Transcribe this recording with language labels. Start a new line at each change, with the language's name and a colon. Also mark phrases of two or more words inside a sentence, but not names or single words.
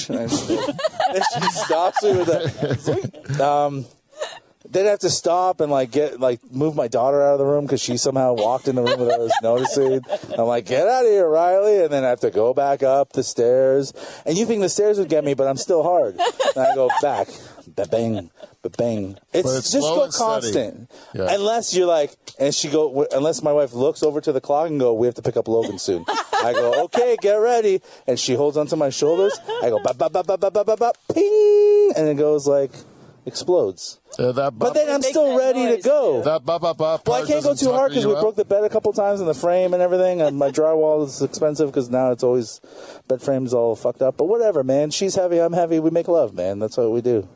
English: And she stops me with that. Then I have to stop and move my daughter out of the room because she somehow walked in the room without us noticing. I'm like, get out of here, Riley. And then I have to go back up the stairs. And you think the stairs would get me, but I'm still hard. And I go back, ba-bang, ba-bang. It's just go constant. Yeah. Unless you're like, unless my wife looks over to the clock and go, we have to pick up Logan soon. I go, okay, get ready. And she holds onto my shoulders. I go, ba ba ba ba ba ba ba ba, ping. And it goes explodes. But then I'm still ready to go. That well, I can't go too hard because we broke the bed a couple times and the frame and everything. And my drywall is expensive because now it's always bed frame's all fucked up. But whatever, man. She's heavy, I'm heavy. We make love, man. That's what we do.